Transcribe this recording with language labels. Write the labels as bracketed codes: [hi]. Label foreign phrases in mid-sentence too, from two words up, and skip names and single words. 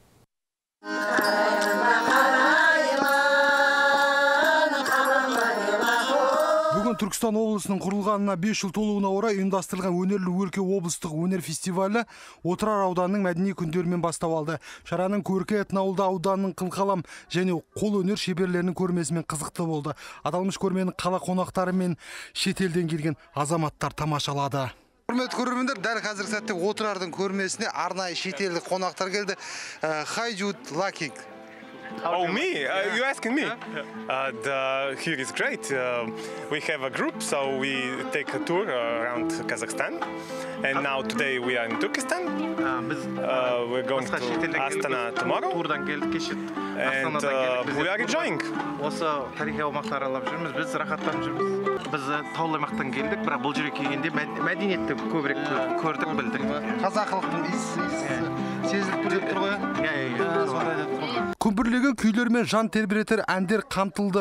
[kk] Бүгін Түркістан облысының құрылғанына 5 жыл толуына орай ұйымдастырылған өнерлі өлке облыстық өнер фестивалі Отырар ауданының мәдени күндерімен бастау алды. Шараның көркі этноауылда ауданның қылқалам және қол өнер шеберлерінің көрмесімен қызықты болды. Аталмыш көрмені қала қонақтары мен шетелден келген азаматтар тамашалады. Құрметті көрермендер, дәл қазіргі сәтте Отырардың көрмесіне арнайы шетелдік қонақтар келді. [en] How you like? Oh, me? You asking me? Here is great. We have a group, so we take a tour around Kazakhstan. And now today we are in Turkestan. We're going to Astana tomorrow. And we are enjoying. [kk] Осы тарихи аумақты аралап жүрміз, біз рахаттанып жүрміз. Біз таулы аймақтан келдік, бірақ бұл жерге келгенде мәдениетті көбірек көрдік, білдік. Қазақылықтың сезіліп тұр ғой. Күмбірлеген күйлер мен жан тербетер әндер қамтылды.